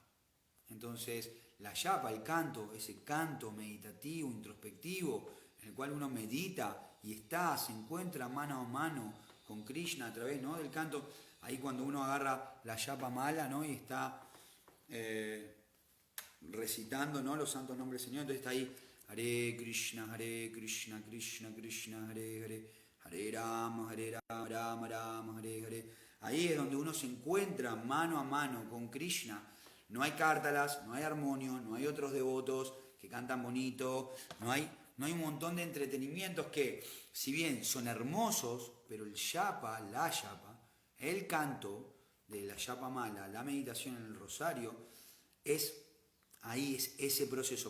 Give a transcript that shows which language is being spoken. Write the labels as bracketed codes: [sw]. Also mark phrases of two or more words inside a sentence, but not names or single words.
[es] Entonces, la yapa, el canto, ese canto meditativo, introspectivo, en el cual uno medita y se encuentra mano a mano con Krishna a través, ¿no?, del canto. Ahí cuando uno agarra la [sa] yapa mala, [es] ¿no?, y está recitando, ¿no?, los santos nombres del Señor, entonces está ahí [sa] Hare Krishna, Krishna Krishna, Hare Hare, Hare Rama, Rama Rama, Hare Hare. [es] Ahí es donde uno se encuentra mano a mano con Krishna. No hay cártalas, no hay armonio, no hay otros devotos que cantan bonito, no hay un montón de entretenimientos que, si bien son hermosos, pero el yapa, la yapa, el canto de la [sa] yapa mala, [es] la meditación en el rosario, es ese proceso.